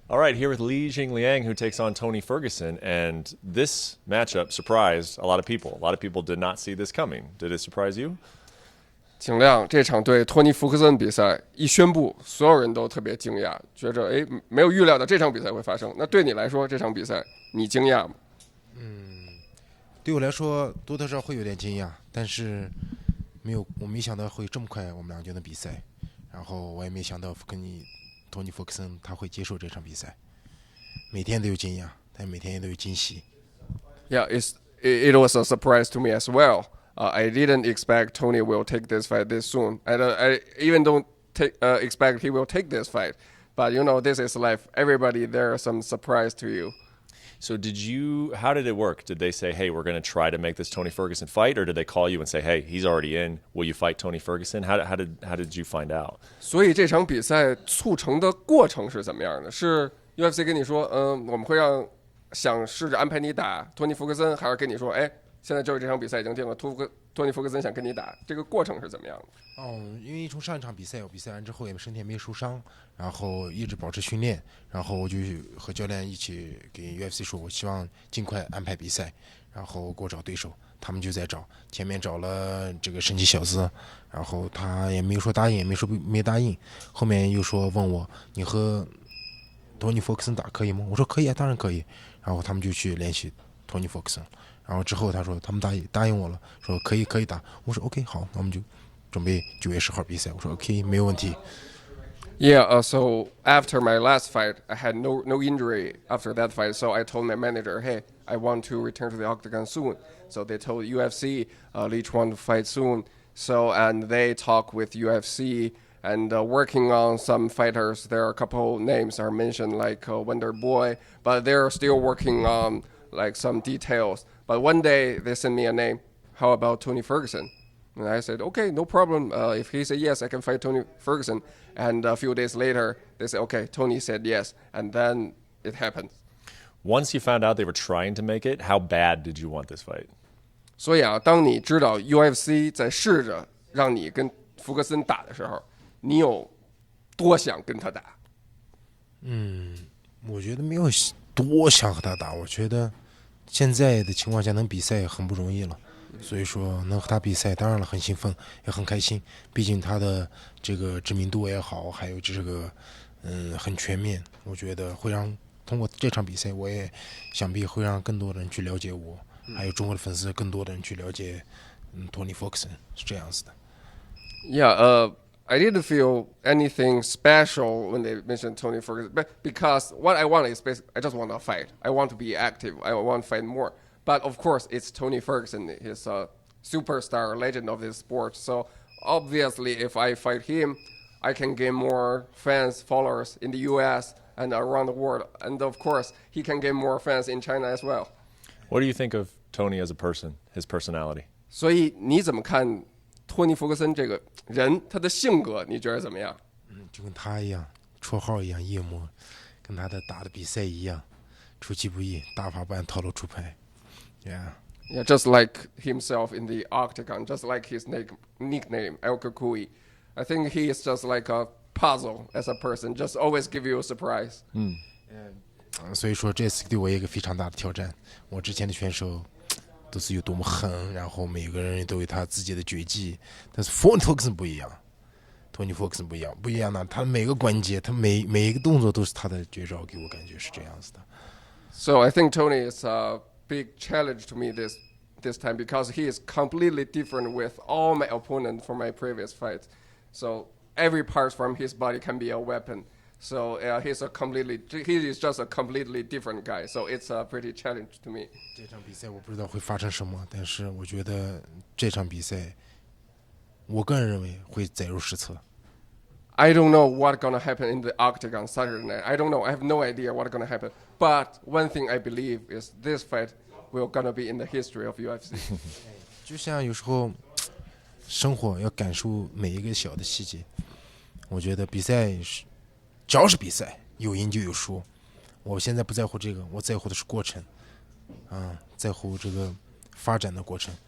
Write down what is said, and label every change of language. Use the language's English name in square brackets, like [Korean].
[English] All right, here with Li Jingliang, who takes on Tony Ferguson. And this matchup surprised a lot of people. A lot of people did not see this coming. Did it surprise you? [Chinese] 尽量这场对托尼·福克森比赛一宣布，所有人都特别惊讶，觉着没有预料到这场比赛会发生。那对你来说，这场比赛你惊讶吗？对我来说多多少少会有点惊讶，但是我没想到会这么快我们俩就能比赛，然后我也没想到托尼·福克森他会接受这场比赛。每天都有惊讶，但每天也都有惊喜。 [English] Yeah, it was a surprise to me as well. I didn't expect Tony will take this fight this soon. I even don't expect he will take this fight. But this is life. Everybody, there are some surprise to you. So how did it work? Did they say, hey, we're going to try to make this Tony Ferguson fight? Or did they call you and say, hey, he's already in. Will you fight Tony Ferguson? How did you find out? [Chinese] 所以这场比赛促成的过程是怎么样的？是 UFC 跟你说，我们会想试着安排你打托尼·福克森，还是跟你说，现在就是这场比赛已经定了，托尼·福克森想跟你打，这个过程是怎么样的？因为从上一场比赛，我比赛完之后也身体也没受伤，然后一直保持训练，然后我就和教练一起给 UFC 说，我希望尽快安排比赛，然后给我找对手，他们就在找，前面找了这个神奇小子，然后他也没说答应，也没说没答应，后面又问我你和托尼·福克森打可以吗？我说可以啊，当然可以，然后他们就去联系托尼·福克森。然后之后他说他们答应我了，说可以打。我说 OK 好，那我们就准备9月10号比赛。我说 OK 没有问题。 [English] Yeah, so after my last fight, I had no injury after that fight. So I told my manager, hey, I want to return to the octagon soon. So they told UFC, Li want to fight soon. And they talk with UFC and working on some fighters. There are a couple names are mentioned like Wonder Boy, but they're still working on like some details. But one day they sent me a name. How about Tony Ferguson? And I said, okay, no problem. If he said yes, I can fight Tony Ferguson. And a few days later, they said, okay, Tony said yes. And then it happened. Once you found out they were trying to make it, how bad did you want this fight? [Chinese] 所以当你知道 UFC 在试着让你跟福克森打的时候，你有多想跟他打？我觉得没有多想和他打，我觉得现在的情况下能比赛很不容易了，所以说能和他比赛，当然了很兴奋，也很开心。毕竟他的这个知名度也好，还有这个很全面，我觉得会让通过这场比赛，我也想必会让更多的人去了解我，还有中国的粉丝更多的人去了解Tony Ferguson 是这样子的。 [English] Yeah, I didn't feel anything special when they mentioned Tony Ferguson, but because what I want is basically, I just want to fight. I want to be active. I want to fight more. But of course, it's Tony Ferguson. He's a superstar, legend of this sport. So obviously, if I fight him, I can gain more fans, followers in the U.S. and around the world. And of course, he can gain more fans in China as well. What do you think of Tony as a person, his personality? [Chinese] 所以你怎么看托尼·福克森这个人，他的性格你觉得怎么样？就跟他一样，绰号一样，夜魔，跟他的打的比赛一样，出其不意，大法般套路出牌。 [English] Yeah, just like himself in the octagon, just like his nickname, El Kukui. I think he is just like a puzzle as a person, just always give you a surprise. [Chinese] 所以说这次对我一个非常大的挑战。我之前的选手都是有多么狠，然后每个人都有他自己的绝技，但是托尼·福克森不一样。托尼·福克森不一样呢，他每个关节，他每一个动作都是他的绝招，给我感觉是这样子的。 [English] So I think Tony is a big challenge to me this time because he is completely different with all my opponents from my previous fights. So every part from his body can be a weapon. So he is just a completely different guy. So it's a pretty challenge to me. [Chinese] 这场比赛我不知道会发生什么，但是我觉得这场比赛，我个人认为会载入史册。 [English] I don't know what's gonna happen in the octagon Saturday night. I don't know. I have no idea what's gonna happen. But one thing I believe is this fight will gonna be in the history of UFC. [Chinese] 就像有时候生活要感受每一个小的细节，我觉得比赛是。只要是比赛，有赢就有输。我现在不在乎这个，我在乎的是过程，在乎这个发展的过程。